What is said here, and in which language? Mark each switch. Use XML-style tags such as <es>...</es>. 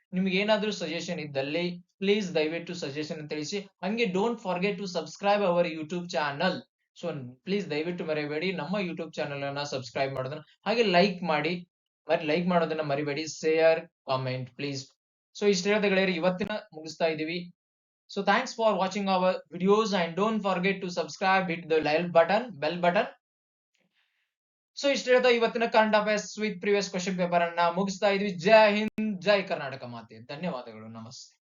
<kn>ನಿಮ್ಗೆ ಏನಾದ್ರೂ ಸಜೆಷನ್ ಇದ್ದಲ್ಲಿ ಪ್ಲೀಸ್ ದಯವಿಟ್ಟು ಸಜೆಷನ್ ತಿಳಿಸಿ. ಹಂಗೆ</kn> <en>Don't forget to subscribe our YouTube channel.</en> <kn>So please ದಯವಿಟ್ಟು ಮರಿಬೇಡಿ ನಮ್ಮ ಯೂಟ್ಯೂಬ್ ಚಾನಲ್ ಅನ್ನ ಸಬ್ಸ್ಕ್ರೈಬ್ ಮಾಡೋದನ್ನ, ಹಾಗೆ ಲೈಕ್ ಮಾಡೋದನ್ನ ಮರಿಬೇಡಿ. Share, comment please. ಸೊ ಇಷ್ಟು ಹೇಳ್ತಾ ಗೆಳೆಯರೆ ಇವತ್ತಿನ ಮುಗಿಸ್ತಾ ಇದೀವಿ.</kn> <en>So thanks for watching our videos and don't forget to subscribe, hit the bell button.</en> <kn>So ಇಷ್ಟು ಹೇಳ್ತಾ ಇವತ್ತಿನ current affairs with previous question paper ಅನ್ನ ಮುಗಿಸ್ತಾ ಇದ್ವಿ. ಜೈ ಹಿಂದ್, ಜೈ ಕರ್ನಾಟಕ ಮಾತೆ. ಧನ್ಯವಾದಗಳು, ನಮಸ್ತೆ.</kn>